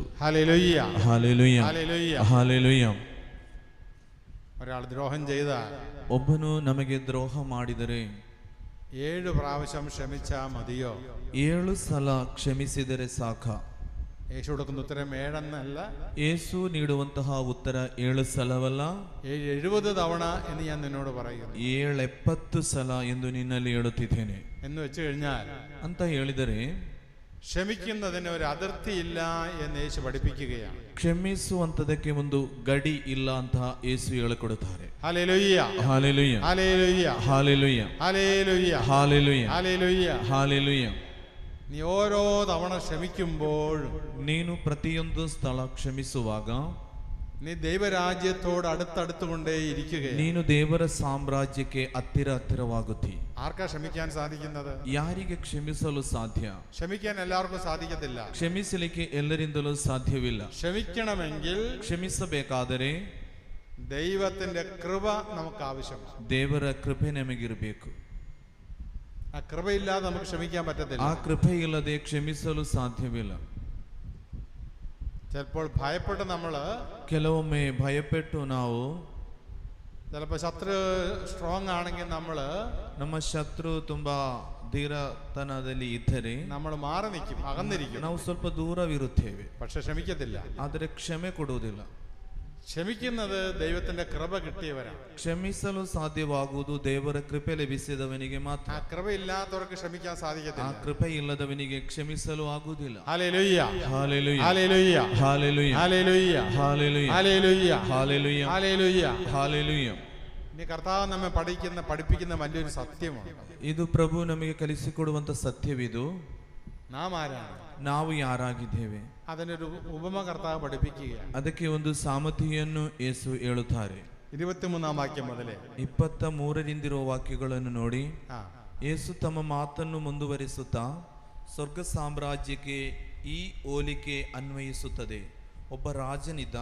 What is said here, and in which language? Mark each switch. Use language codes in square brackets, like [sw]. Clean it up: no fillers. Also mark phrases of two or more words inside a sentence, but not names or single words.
[ml] ഹല്ലേലൂയ, [kn] ಹಾಲೆಲೂಯ, [ml] ഹല്ലേലൂയ. [kn] ಹಾಲೆಲೂಯ. [ml] ഒരാൾ ദ്രോഹം ചെയ്താൽ [kn] ಒಬ್ಬನು ನಮಗೆ ದ್ರೋಹ ಮಾಡಿದರೆ [ml] 7 പ്രാവശ്യം ക്ഷമിച്ചാ മതിയോ? [kn] 7 ಸಲ ಕ್ಷಮಿಸಿದರೆ ಸಾಕ? [ml] യേശു കൊടുക്കുന്ന ഉത്തരം 7 എന്നല്ല, [kn] ಯೇಸು ನೀಡುವಂತಹ ಉತ್ತರ 7 ಸಲವಲ್ಲ, [ml] 70 തവണ എന്ന് ഞാൻ നിന്നോട് പറയുന്നു. [kn] 70 ಸಲ ಎಂದು ನಿನ್ನಲ್ಲಿ ಹೇಳುತ್ತಿದ್ದೇನೆ [ml] എന്ന് വെച്ച് കഴിഞ്ഞാൽ [kn] ಅಂತ ಹೇಳಿದರೆ, [ml] ക്ഷമിക്കുന്നതിന് ഒരു അതിർത്തിയില്ല എന്ന് യേശു പഠിപ്പിക്കുകയാണ്. [kn] ಕ್ಷಮಿಸುವಂತದಕ್ಕೆ ಒಂದು ಗಡಿ ಇಲ್ಲ ಅಂತ ಯೇಸು ಹೇಳಿಕೊಡುತ್ತಾರೆ. [ml] ഹല്ലേലൂയ, [kn] ಹಾಲೆಲೂಯ, [ml] ഹല്ലേലൂയ, [kn] ಹಾಲೆಲೂಯ, [ml] ഹല്ലേലൂയ, [kn] ಹಾಲೆಲೂಯ, [ml] ഹല്ലേലൂയ. [kn] ಹಾಲೆಲೂಯ. [ml] നീ ഓരോ തവണ ക്ഷമിക്കുമ്പോഴും [kn] ನೀನು ಪ್ರತಿಯೊಂದು ಸ್ಥಳ ಕ್ಷಮಿಸುವಾಗ [ml] നീ ദൈവരാജ്യത്തോട് അടുത്തടുത്തുകൊണ്ടേ ഇരിക്കുകയാണ്. [kn] ನೀನು ದೇವರ ಸಾಮ್ರಾಜ್ಯಕ್ಕೆ ಹತ್ತಿರವಾಗುತ್ತಿ. [ml] ആർക്കാ ക്ഷമിക്കാൻ സാധിക്കുന്നത്? [kn] ಯಾರಿಗೆ ಕ್ಷಮಿಸಲು ಸಾಧ್ಯ? [ml] ക്ഷമിക്കാൻ എല്ലാവർക്കും സാധിക്കത്തില്ല. [kn] ಕ್ಷಮಿಸಲಿಕ್ಕೆ ಎಲ್ಲರಿಂದಲೂ ಸಾಧ್ಯವಿಲ್ಲ. [ml] ക്ഷമിക്കണമെങ്കിൽ [kn] ಕ್ಷಮಿಸಬೇಕಾದರೆ [ml] ദൈവത്തിന്റെ കൃപ നമുക്ക് ആവശ്യമാണ്. [kn] ದೇವರ ಕೃಪೆ ನಮಗಿರಬೇಕು. [ml] ആ കൃപയില്ലാതെ നമുക്ക് ക്ഷമിക്കാൻ പറ്റത്തില്ല. [kn] ಆ ಕೃಪೆ ಇಲ್ಲದೆ ಕ್ಷಮಿಸಲು ಸಾಧ್ಯವಿಲ್ಲ. [ml] ചിലപ്പോൾ ഭയപ്പെട്ട് നമ്മള് [kn] ಕೆಲವೊಮ್ಮೆ ಭಯಪಟ್ಟು ನಾವು, [ml] ചിലപ്പോൾ ശത്രു സ്ട്രോങ് ആണെങ്കിൽ നമ്മള്, [kn] ನಮ್ಮ ಶತ್ರು ತುಂಬಾ ಧೀರತನದಲ್ಲಿ ಇದ್ದರೆ [ml] നമ്മൾ മാറി നിൽക്കും, അകന്നിരിക്കും. [kn] ನಾವು ಸ್ವಲ್ಪ ದೂರವಿರುತ್ತೇವೆ, [ml] പക്ഷെ ക്ഷമിക്കത്തില്ല. [kn] ಆದರೆ ಕ್ಷಮೆ ಕೊಡುವುದಿಲ್ಲ. [ml] ക്ഷമിക്കുന്നത് ദൈവത്തിന്റെ കൃപ കിട്ടിയവരാണ്. [kn] ಕ್ಷಮಿಸಲು ಸಾಧ್ಯವಾಗುವುದು ದೇವರ ಕೃಪೆ ಲಭಿಸಿದವನಿಗೆ ಮಾತ್ರ. [ml] ആ കൃപയില്ലാത്തവർക്ക് ക്ഷമിക്കാൻ [kn] ಆ [ml] സാധിക്കത്തില്ല. [kn] ಕೃಪೆ ಇಲ್ಲದವನಿಗೆ ಕ್ಷಮಿಸಲು ಆಗುವುದಿಲ್ಲ. [ml] ഹല്ലേലൂയ, [kn] ಹಾಲೆಲೂಯ, [ml] ഹല്ലേലൂയ, [kn] ಹಾಲೆಲೂಯ, [ml] ഹല്ലേലൂയ, [kn] ಹಾಲೆಲೂಯ, [ml] ഹല്ലേലൂയ, [kn] ಹಾಲೆಲೂಯ, [ml] ഹല്ലേലൂയ. [kn] ಹಾಲೆಲೂಯ. [ml] ഇനി കർത്താവ് നമ്മെ പഠിപ്പിക്കുന്ന വലിയൊരു സത്യമാണ്. [kn] ಇದು ಪ್ರಭು ನಮಗೆ ಕಲಿಸಿಕೊಡುವಂತ ಸತ್ಯವಿದು. [ml] നാം ആരാണ്? [kn] ನಾವು ಯಾರಾಗಿದ್ದೇವೆ [ml] അതിനൊരു ഉപമ കർത്താവ് പഠിപ്പിക്കുകയാണ്. [kn] ಅದಕ್ಕೆ ಒಂದು ಸಾಮರ್ಥ್ಯವನ್ನು ಯೇಸು ಹೇಳುತ್ತಾರೆ. 23 ವಾಕ್ಯ ಮೊದಲೇ 23 ವಾಕ್ಯಗಳನ್ನು ನೋಡಿ ആ ಯೇಸು ತಮ್ಮ ಮಾತನ್ನು ಮುಂದುವರಿಸುತ್ತಾ, ಸ್ವರ್ಗ ಸಾಮ್ರಾಜ್ಯಕ್ಕೆ ಈ ಹೋಲಿಕೆ ಅನ್ವಯಿಸುತ್ತದೆ. ಒಬ್ಬ ರಾಜನಿದ್ದ.